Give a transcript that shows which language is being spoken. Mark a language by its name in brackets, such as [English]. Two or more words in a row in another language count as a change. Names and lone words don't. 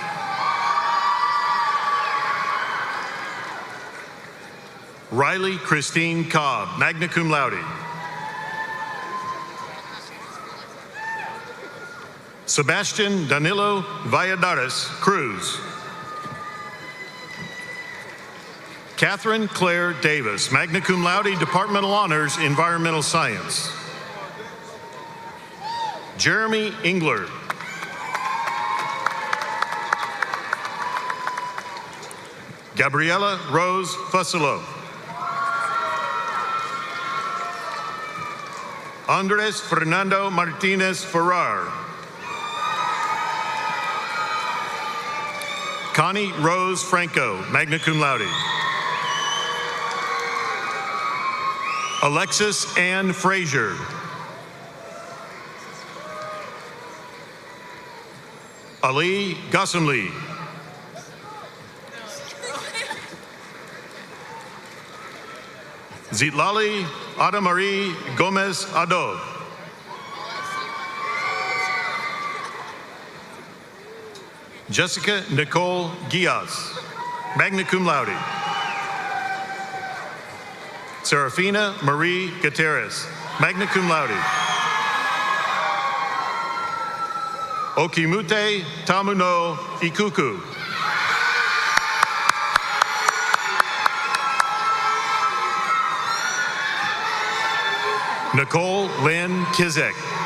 [English] Riley Christine Cobb, [Latin] magna cum laude. [English] Sebastian Danilo Valladares Cruz. Catherine Claire Davis, [Latin] magna cum laude, [English] Departmental Honors, Environmental Science. Jeremy Engler. Gabriela Rose Fussilo. Andres Fernando Martinez Ferrar. Connie Rose Franco, [Latin] magna cum laude. [English] Alexis Ann Frazier. Ali Ghasemli. Zitlali Adamarie Gomez Ado. Jessica Nicole Gias, [Latin] magna cum laude. [English] Serafina Marie Gutierrez, [Latin] magna cum laude. [English] Okimute Tamuno Ikuku. Nicole Lynn Kizek.